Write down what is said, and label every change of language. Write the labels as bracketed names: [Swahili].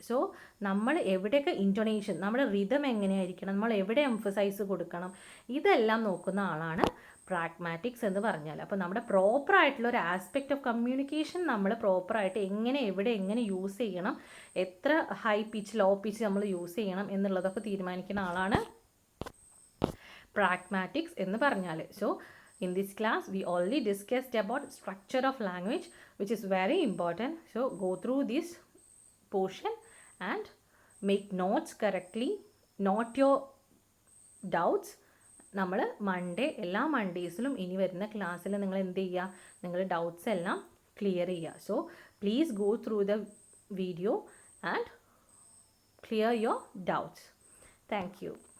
[Malayalam] So നമ്മൾ എവിടെയൊക്കെ ഇൻറ്റൊണേഷൻ, നമ്മുടെ റിതം എങ്ങനെയായിരിക്കണം, നമ്മൾ എവിടെ എംഫസൈസ് കൊടുക്കണം, ഇതെല്ലാം നോക്കുന്ന ആളാണ് പ്രാഗ്മാറ്റിക്സ് എന്ന് പറഞ്ഞാൽ. അപ്പോൾ നമ്മുടെ പ്രോപ്പറായിട്ടുള്ള ഒരു ആസ്പെക്റ്റ് ഓഫ് കമ്മ്യൂണിക്കേഷൻ നമ്മൾ പ്രോപ്പറായിട്ട് എങ്ങനെ യൂസ് ചെയ്യണം, എത്ര ഹൈ പിച്ച് ലോ പിച്ച് നമ്മൾ യൂസ് ചെയ്യണം എന്നുള്ളതൊക്കെ തീരുമാനിക്കുന്ന ആളാണ് പ്രാഗ്മാറ്റിക്സ് എന്ന് പറഞ്ഞാൽ. So [English] In this class, we already discussed about structure of language, which is very important. So go through this portion and make notes correctly. Note your doubts. [Malayalam] നമ്മൾ എല്ലാ മൺഡേയ്സിലും ഇനി വരുന്ന ക്ലാസ്സിൽ നിങ്ങൾ എന്ത് ചെയ്യുക, നിങ്ങളുടെ ഡൗട്ട്സ് എല്ലാം ക്ലിയർ ചെയ്യുക. [English] So please go through the video and clear your doubts. Thank you.